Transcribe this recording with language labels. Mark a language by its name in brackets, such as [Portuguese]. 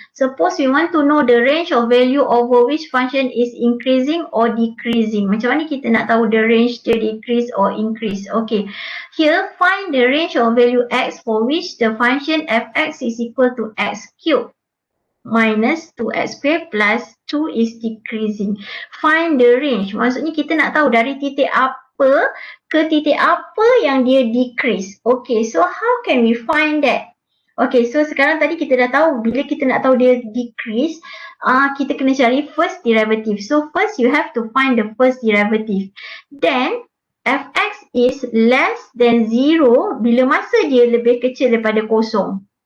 [English] Suppose we want to know the range of value over which function is increasing or decreasing. [Malay] Macam mana kita nak tahu [English] the range [Malay] dia decrease or increase? Okay. [English] Here, find the range of value x for which the function fx is equal to x cubed minus 2x squared plus 2 is decreasing. Find the range. [Malay] Maksudnya kita nak tahu dari titik apa ke titik apa yang dia decrease. [English] Okay, so how can we find that? [Malay] Okay, so sekarang tadi kita dah tahu bila kita nak tahu dia decrease, kita kena cari first derivative. [English] So first you have to find the first derivative. Then fx is less than 0 [Malay] bila masa dia lebih kecil daripada kosong.